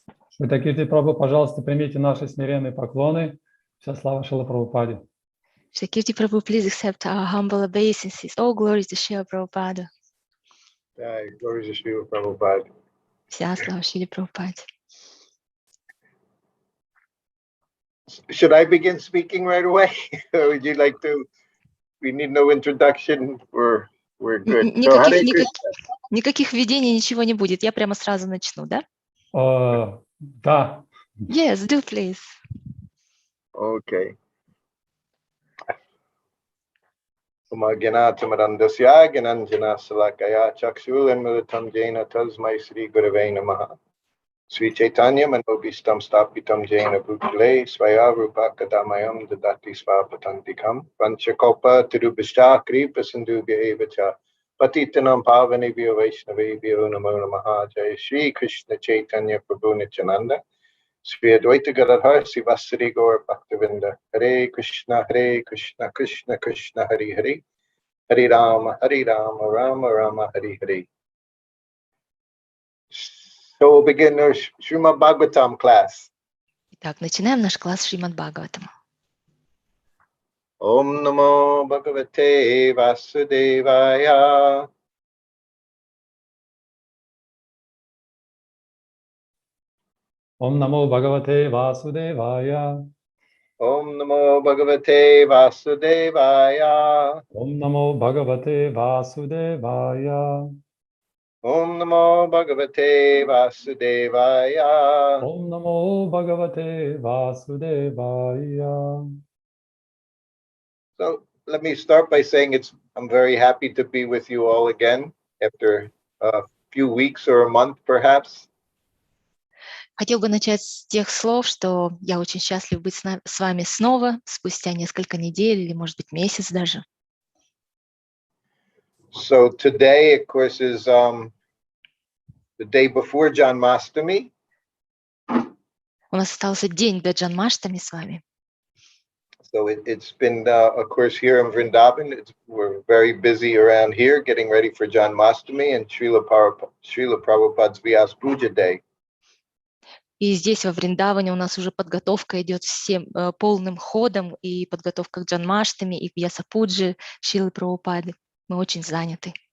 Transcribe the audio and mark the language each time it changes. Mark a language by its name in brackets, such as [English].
[Russian] Шрутакирти Прабху, пожалуйста, примите наши смиренные поклоны. Вся слава Шриле Прабхупаде. [English] Shrutakirti Prabhu, please accept our humble obeisances. All glories to Srila Prabhupada. Glories to Srila Prabhupada. [Russian] Вся слава Шриле Прабхупаде. [English] Should I begin speaking right away? Or would you like to? We need no introduction. We're good. So, Hare Krishna. [Russian] Никаких введений, ничего не будет. Я прямо сразу начну, да? Да. [English] Yes, do please. Okay. [Sanskrit] Umagyanatamarandasya gyananjana salakaya chakshulemmilitam jena tasmai Sri Gurave Namaha. Sri Chaitanya manobhistam stapitam jena bhutale svaya rupakadamayam dadati svapatantikam panchakopa tirubhishta kripa sindhubhya evacha patitanam pavanebhyo vaishnavebhyo namo namaha. Jai Shri Krishna Chaitanya Prabhu Nityananda Sri Advaita Gadadhar Sivasari Gaur Bhaktavinda. Hare Krishna Krishna Krishna Hare Hare Hare Rama Rama Rama Hare Hare. [English] So we'll begin our Srimad Bhagavatam class. [Russian] Итак, начинаем наш класс Шримад Бхагаватам. [Sanskrit] Om Namo Bhagavate Vasudevaya. Om Namo Bhagavate Vasudevaya. Om Namo Bhagavate Vasudevaya. Om Namo Bhagavate Vasudevaya. Om Namo Bhagavate Vasudevaya. Om Namo Bhagavate Vasudevaya. [English] So let me start by saying I'm very happy to be with you all again after a few weeks or a month perhaps. [Russian] Хотел бы начать с тех слов, что я очень счастлив быть с вами снова, спустя несколько недель или, может быть, месяц даже. [English] So today, of course, is the day before Janmashtami. [Russian] У нас остался день до Джанмаштами с вами. [English] So it's been, of course, here in Vrindavan, we're very busy around here getting ready for Janmashtami and Srila Prabhupada's Vyas Puja Day. [Russian] И здесь, во Вриндаване, у нас уже подготовка идет всем полным ходом, и подготовка к Джанмаштами, и к Вьясапуджи Шрилы Прабхупады. Мы очень заняты.